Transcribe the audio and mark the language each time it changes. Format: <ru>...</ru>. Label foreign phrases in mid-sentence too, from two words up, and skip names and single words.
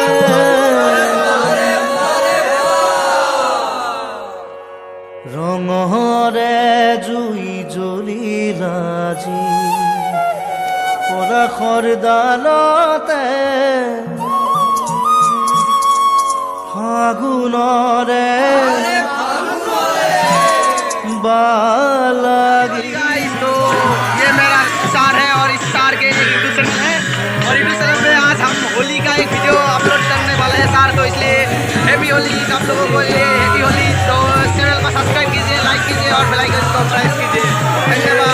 <as>ৰঙৰে জুই জ্বলিলা যি পলাশৰ ডালতে ফাগুনৰে বালাগি।</as> <hi>ये मेरा स्टार है और इस स्टार के यूट्यूब चैनल है और यूट्यूब चैनल पे आज हम होली का एक वीडियो अपलोड करने वाले हैं स्टार, तो इसलिए हैप्पी होली आप लोगों को, ये हैप्पी होली। तो चैनल को सब्सक्राइब कीजिए, लाइक कीजिए और बेल आइकन को प्रेस कीजिए। धन्यवाद।</hi>